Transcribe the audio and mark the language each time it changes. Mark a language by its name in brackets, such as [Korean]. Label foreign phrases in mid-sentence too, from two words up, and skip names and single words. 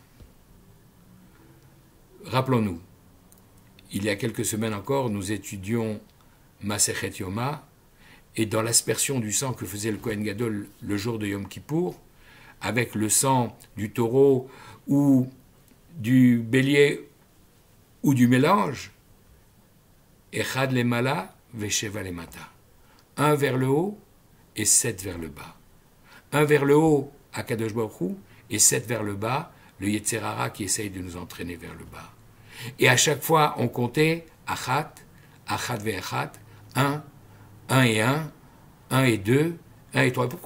[French] Rappelons-nous, il y a quelques semaines encore, nous étudions Masechet Yoma, et dans l'aspersion du sang que faisait le [Hebrew] כהן גדול [French] le jour de Yom Kippour, avec le sang du taureau ou du bélier ou du mélange, [Hebrew] אחד למעלה ושבע למטה. [French] 1 vers le haut et 7 vers le bas. 1 vers le haut, [Hebrew] הקדוש ברוך הוא, [French] et 7 vers le bas, le [Hebrew] יצר הרע [French] qui essaye de nous entraîner vers le bas. Et à chaque fois, on comptait [Hebrew] אחת, אחת ואחת, [French] 1, 1 et 1, 1 et 2, 1 et 3.